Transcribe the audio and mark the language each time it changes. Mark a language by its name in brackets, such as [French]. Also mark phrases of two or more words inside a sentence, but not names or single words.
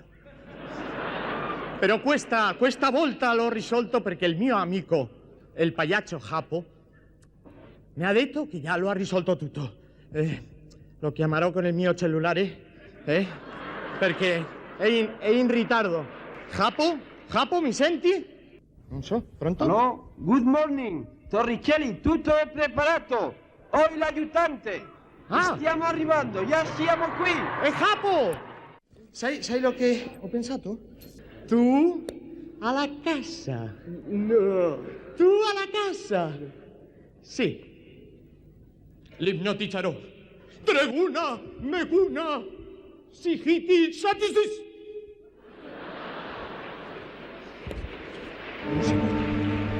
[Italian] Però questa volta l'ho risolto perché il mio amico, il pagliaccio Japo, mi ha detto che già lo ha risolto tutto. Lo chiamerò con il mio cellulare, perché è in ritardo. Japo, mi senti? Non so, pronto? No, [English] good morning, [Italian] Torricelli, tutto è preparato. Ho l'aiutante. Stiamo arrivando, già siamo qui. Japo! Sai lo che ho pensato? Tu alla casa. No. Tu alla casa. Sì. L'ipnotizzerò. Treguna, meguna, sigiti, satisis.